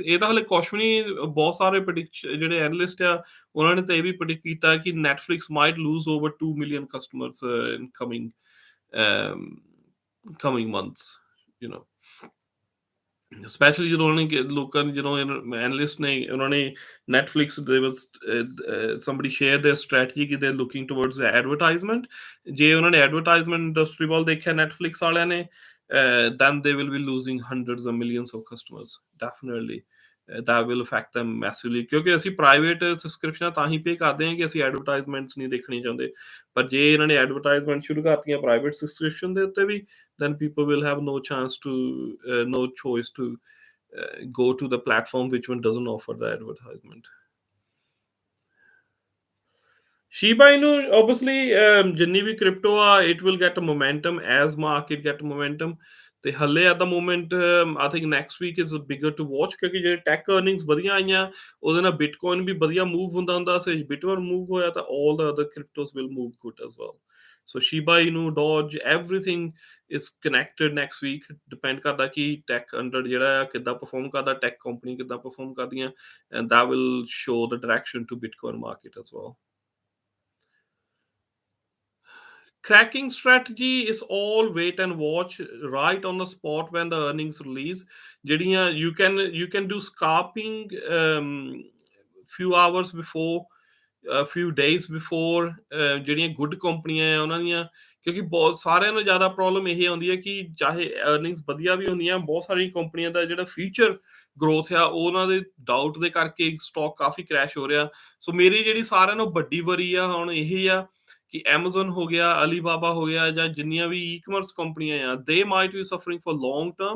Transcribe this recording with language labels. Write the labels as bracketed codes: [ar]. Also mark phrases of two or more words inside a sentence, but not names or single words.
[pa] ਇਹ ਤਾਂ ਹਲੇ ਕੁਛ ਵੀ ਨਹੀਂ। ਬਹੁਤ ਸਾਰੇ ਜਿਹੜੇ ਐਨਲਿਸਟ ਆ ਉਹਨਾਂ ਨੇ ਤਾਂ ਇਹ ਵੀ ਪ੍ਰੈਡਿਕਟ ਕੀਤਾ ਕਿ ਨੈਟਫਲਿਕਸ [en] might lose over 2 million customers in coming months specially [pa] ਜਦੋਂ ਉਹਨਾਂ ਨੇ ਲੋਕਾਂ ਨੇ ਜਦੋਂ ਐਨਲਿਸਟ ਨੇ ਉਹਨਾਂ ਨੇ ਨੈਟਫਲਿਕਸ ਦੇ ਵਿੱਚ [en] somebody share their strategy [pa] ਕਿ [en] they looking towards advertisement। [pa] ਜੇ ਉਹਨਾਂ ਨੇ [en] advertisement industry [pa] ਵੱਲ ਦੇਖਿਆ ਨੈਟਫਲਿਕਸ ਵਾਲਿਆਂ ਨੇ [en] then they will be losing hundreds of millions of customers definitely। that will affect them massively [pa] ਕਿਉਂਕਿ ਅਸੀਂ ਪ੍ਰਾਈਵੇਟ ਸਬਸਕ੍ਰਿਪਸ਼ਨਾਂ ਤਾਂ ਹੀ ਪੇ ਕਰਦੇ ਹਾਂ ਕਿ ਅਸੀਂ ਐਡਵਰਟਾਈਜ਼ਮੈਂਟਸ ਨਹੀਂ ਦੇਖਣੀ ਚਾਹੁੰਦੇ। ਪਰ ਜੇ ਇਹਨਾਂ ਨੇ ਐਡਵਰਟਾਈਜ਼ਮੈਂਟ ਸ਼ੁਰੂ ਕਰਤੀਆਂ [en] private subscription [pa] ਦੇ ਉੱਤੇ ਵੀ [en] then people will have no choice to go to the platform which one doesn't offer the advertisement। Shiba Inu, obviously, ਜਿੰਨੀ ਵੀ crypto ਆ it will get a momentum as market get momentum। [pa] ਤੇ ਹਲੇ [en] at the moment I think next week is bigger to watch [pa] ਕਿਉਂਕਿ ਜਿਹੜੇ [en] tech earnings [pa] ਵਧੀਆ ਆਈਆਂ ਉਹਦੇ ਨਾਲ ਬਿਟਕੋਇਨ ਵੀ ਵਧੀਆ ਮੂਵ ਹੁੰਦਾ ਸੀ। [en] ਬਿਟਕੋਇਨ ਮੂਵ ਹੋਇਆ ਤਾਂ all the other cryptos will move good as well। So Shiba Inu, Doge, everything is connected next week। [pa] depend ਕਰਦਾ ਕਿ tech under ਜਿਹੜਾ ਆ ਕਿੱਦਾਂ perform ਕਰਦਾ, [en] tech company [pa] ਕਿੱਦਾਂ perform ਕਰਦੀਆਂ [en] and that will show the direction to Bitcoin market as well। Cracking strategy is all wait and watch right on the spot when the earnings release। ਜਿਹੜੀਆਂ you can do scalping few hours before, a few days before। [pa] ਜਿਹੜੀਆਂ ਗੁੱਡ ਕੰਪਨੀਆਂ ਆ ਉਹਨਾਂ ਦੀਆਂ ਕਿਉਂਕਿ ਬਹੁਤ ਸਾਰਿਆਂ ਨੂੰ ਜ਼ਿਆਦਾ ਪ੍ਰੋਬਲਮ ਇਹ ਆਉਂਦੀ ਹੈ ਕਿ ਚਾਹੇ ਅਰਨਿੰਗਸ ਵਧੀਆ ਵੀ ਹੁੰਦੀਆਂ ਬਹੁਤ ਸਾਰੀਆਂ ਕੰਪਨੀਆਂ ਦਾ ਜਿਹੜਾ [en] future growth [pa] ਆ ਉਹਨਾਂ ਦੇ ਡਾਊਟ ਦੇ ਕਰਕੇ ਸਟਾਕ ਕਾਫੀ ਕ੍ਰੈਸ਼ ਹੋ ਰਿਹਾ। ਸੋ ਮੇਰੀ ਜਿਹੜੀ ਸਾਰਿਆਂ ਨੂੰ ਵੱਡੀ ਵਰੀ ਆ ਹੁਣ ਇਹ ਆ ਕਿ ਐਮਾਜ਼ਨ ਹੋ ਗਿਆ, ਅਲੀਬਾਬਾ ਹੋ ਗਿਆ ਜਾਂ ਜਿੰਨੀਆਂ ਵੀ ਈ-ਕਮਰਸ ਕੰਪਨੀਆਂ ਆ [en] they might be suffering for long term.